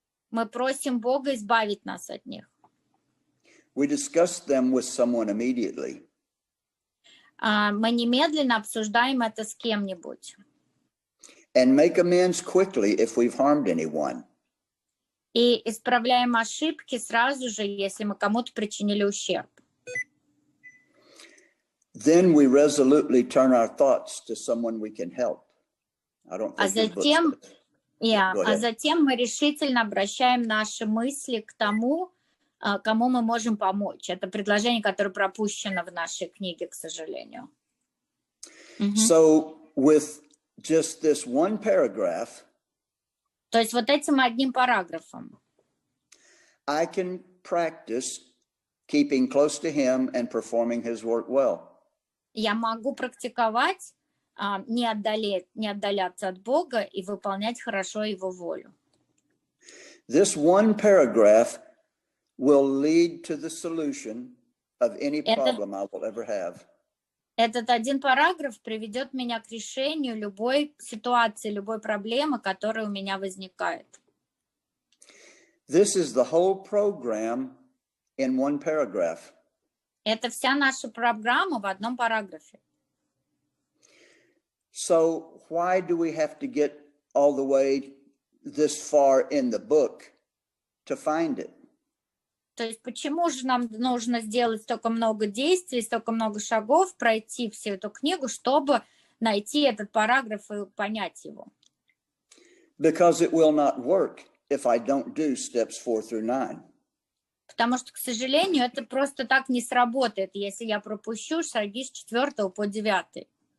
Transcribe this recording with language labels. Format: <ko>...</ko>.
<ru>мы просим Бога избавить нас от них.</ru> <en>We discuss them with someone immediately.</en> <ru>Мы немедленно обсуждаем это с кем-нибудь.</ru> <en>And make amends quickly if we've harmed anyone.</en> <ru>И исправляем ошибки сразу же, если мы кому-то причинили ущерб.</ru> <en>Then we resolutely turn our thoughts to someone we can help. I don't think your book says. Go ahead.</en> <ru>Затем мы решительно обращаем наши мысли к тому, кому мы можем помочь. Это предложение, которое пропущено в нашей книге, к сожалению.</ru> <en>So with just this one paragraph,</en> <ru>То есть вот этим одним параграфом</ru> <en>I can practice keeping close to him and performing his work well.</en> <ru>я могу практиковать, не отдаляться от Бога и выполнять хорошо Его волю.</ru> <en>This one paragraph will lead to the solution of any problem I will ever have.</en> <ru>Этот один параграф приведет меня к решению любой ситуации, любой проблемы, которая у меня возникает.</ru> <en>This is the whole program in one paragraph.</en> <ru>Это вся наша программа в одном параграфе.</ru> <en>So why do we have to get all the way this far in the book to find it?</en> <ru>То есть почему же нам нужно сделать столько много действий, столько много шагов, пройти всю эту книгу, чтобы найти этот параграф и понять его?</ru> <en>Because it will not work if I don't do steps 4 through 9.</en> <ru>Потому что, к сожалению, это просто так не сработает, если я пропущу шаги с 4 по 9.</ru>